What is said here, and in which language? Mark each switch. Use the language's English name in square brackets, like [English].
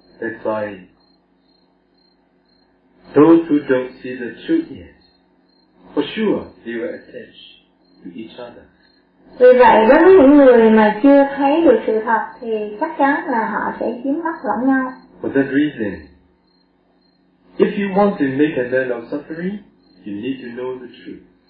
[English] That's why those who don't see the truth yet, for sure they will attach to each other. [Vietnamese] Vì vậy đối với những người mà chưa thấy được sự thật thì chắc chắn là họ sẽ dính mắc lẫn nhau. [English] For that reason, if you want to make an end of suffering, you need to know the truth.